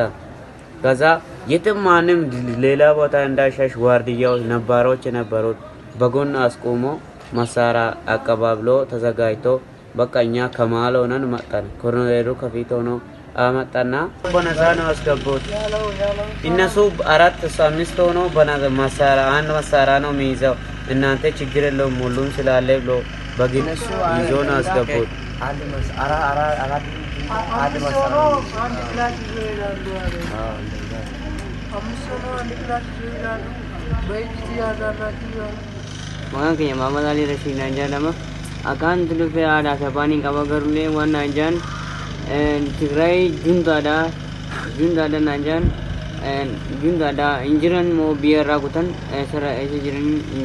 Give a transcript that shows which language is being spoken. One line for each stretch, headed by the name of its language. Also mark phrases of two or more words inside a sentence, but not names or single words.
Amharic: ከዛ የትም ማንም ሌላ ቦታ እንዳይሸሽ ዋርድያዎች ነባሮች ነበሩት። በጎን አስቆሞ መሳሪያ አቀባብሎ ተዘጋጅቶ በቃ እኛ ከመሀል ሆነን መጣን። ኮሎኔሉ ከፊት ሆኖ አመጣና በነፃ ነው አስገቡት። እነሱ 4-5 ሆኖ አንድ መሳሪያ ነው የሚይዘው። እናንተ ችግር የለውም ሁሉም ስላለ ብሎ በግድ ይዞ ነው አስገቡት።
Oromo: Maqaan keenya Maamad Alii Rashiid naan jedhama. Akkaan dhufee aadaa fi afaan hin qaba garuu waan naan jedhan Tigraay juntaadha naan jedhan juntaadha hin jiran moo biyya irraa kutan isa jiran hin